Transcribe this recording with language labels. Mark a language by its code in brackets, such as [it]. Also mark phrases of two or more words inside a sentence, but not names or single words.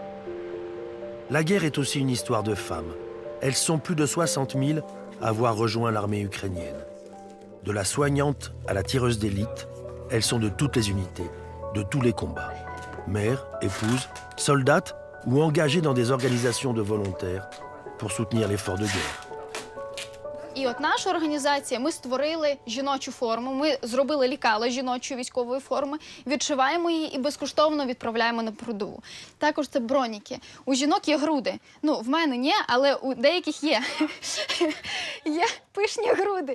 [fr] La guerre est aussi une histoire de femmes. Elles sont plus de 60 000 à avoir rejoint l'armée ukrainienne. De la soignante à la tireuse d'élite, elles sont de toutes les unités, de tous les combats. Mères, épouses, soldates ou engagées dans des organisations de volontaires pour soutenir l'effort de guerre. [uk] І от наша організація, ми створили жіночу форму, ми зробили лікала жіночої військової форми, відшиваємо її і безкоштовно відправляємо на передову. Також це броніки. У жінок є груди. Ну, в мене ні, але у деяких є. Є пишні груди.